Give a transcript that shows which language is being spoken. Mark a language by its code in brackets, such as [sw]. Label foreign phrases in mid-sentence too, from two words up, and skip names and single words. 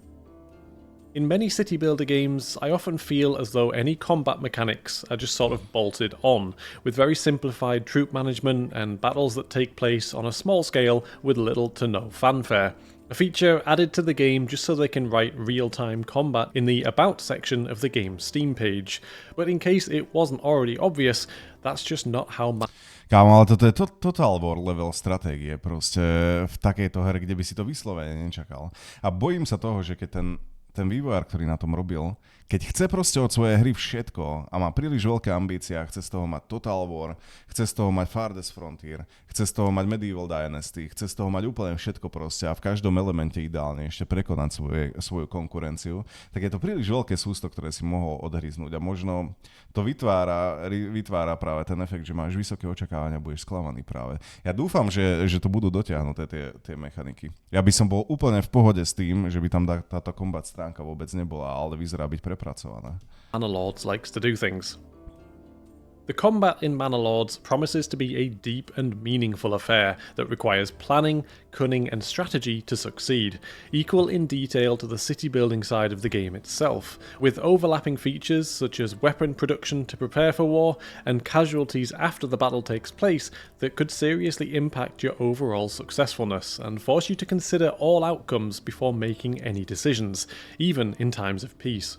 [en] In many city builder games, I often feel as though any combat mechanics are just sort of bolted on, with very simplified troop management and battles that take place on a small scale with little to no fanfare. A feature added to the game just so they can write real-time combat in the About section of the game's Steam page. But in case it wasn't already obvious, that's just not how [sk] Kámo, ale toto je total war level stratégie proste v takejto hre, kde by si to vyslovene nečakal. A bojím sa toho, že keď ten ten vývojár, ktorý na tom robil, keď chce proste od svojej hry všetko a má príliš veľké ambície a chce z toho mať Total War, chce z toho mať Farthest Frontier, chce z toho mať Medieval Dynasty, chce z toho mať úplne všetko proste a v každom elemente ideálne ešte prekonať svoju konkurenciu, tak je to príliš veľké sústo, ktoré si mohol odhryznúť a možno to vytvára práve ten efekt, že máš vysoké očakávania a budeš sklamaný práve. Ja dúfam, že to budú dotiahnuté tie mechaniky. Ja by som bol úplne v pohode s tým, že by tam táto combat stránka vôbec nebola, ale vyzerá byť prepracovaná. [en] Manor Lords likes to do things. The combat in Manor Lords promises to be a deep and meaningful affair that requires planning, cunning and strategy to succeed, equal in detail to the city building side of the game itself, with overlapping features such as weapon production to prepare for war and casualties after the battle takes place that could seriously impact your overall successfulness and force you to consider all outcomes before making any decisions, even in times of peace.